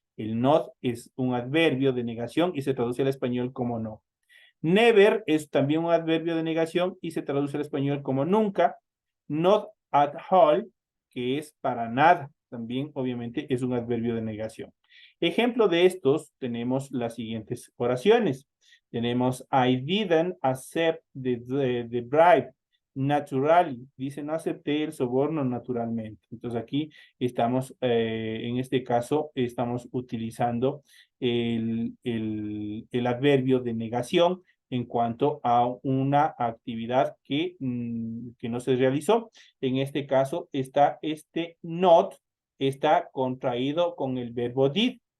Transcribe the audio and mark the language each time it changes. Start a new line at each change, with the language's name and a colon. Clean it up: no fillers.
Spanish: El not es un adverbio de negación y se traduce al español como no. Never es también un adverbio de negación y se traduce al español como nunca. Not at all, que es para nada, también obviamente es un adverbio de negación. Ejemplo de estos tenemos las siguientes oraciones. Tenemos
English: I didn't accept the bribe. Naturally,
Spanish: dice no acepté el soborno naturalmente. Entonces aquí estamos, en este caso, estamos utilizando el adverbio de negación en cuanto a una actividad que no se realizó. En este caso, este not está contraído con el verbo did.